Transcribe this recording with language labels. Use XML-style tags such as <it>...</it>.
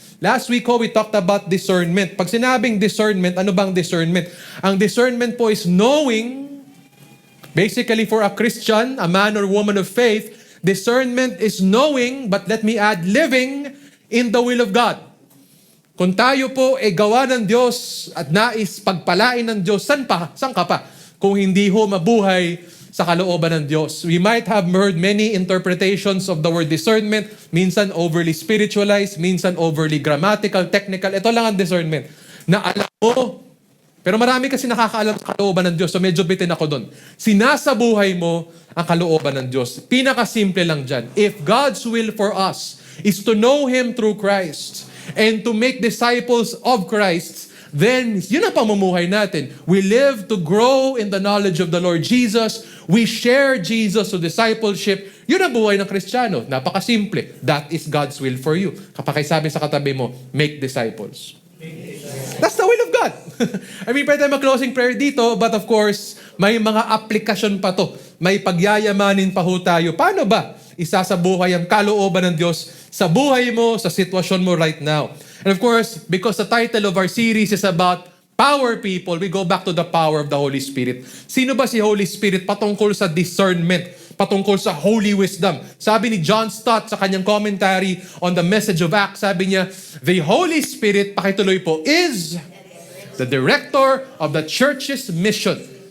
<en>Last week we talked about discernment.</en> <tl>Pag sinabing discernment, ano bang discernment?</tl> <en>Ang discernment po is knowing, basically for a Christian, a man or woman of faith, discernment is knowing, but let me add, living in the will of God.</en> <tl>Kung tayo po gawa ng Diyos at nais pagpalain ng Diyos, saan ka pa? Kung hindi ho mabuhay sa kalooban ng Diyos.</tl> <en>We might have heard many interpretations of the word discernment, minsan overly spiritualized, minsan overly grammatical, technical.</en> <tl>Ito lang ang discernment. Na alam mo, pero marami kasi nakakaalam sa kalooban ng Diyos, so medyo bitin ako doon. Sinasabuhay mo ang kalooban ng Diyos. Pinakasimple lang dyan.</tl> <en>If God's will for us is to know Him through Christ, and to make disciples of Christ, then</en> <tl>yun ang pamumuhay natin.</tl> <en>We live to grow in the knowledge of the Lord Jesus. We share Jesus to discipleship.</en> <tl>Yun ang buhay ng Kristiyano. Napakasimple.</tl> <en>That is God's will for you.</en> <tl>Kapag sabi sa katabi mo,</tl> <en>make disciples. That's the will of God.</en> <tl>I mean, pwede mag-closing prayer dito, but of course, may mga aplikasyon pa to. May pagyayamanin pa ho tayo. Paano ba isasabuhay ang kalooban ng Diyos sa buhay mo, sa sitwasyon mo right now?</tl> <en>And of course, because the title of our series is about power people, we go back to the power of the Holy Spirit.</en> <tl>Sino ba si Holy Spirit patungkol sa discernment, patungkol sa holy wisdom? Sabi ni John Stott sa kanyang commentary on the message of Acts, sabi niya, the Holy Spirit, pakituloy po,</tl> <en>is the director of the church's mission.</en>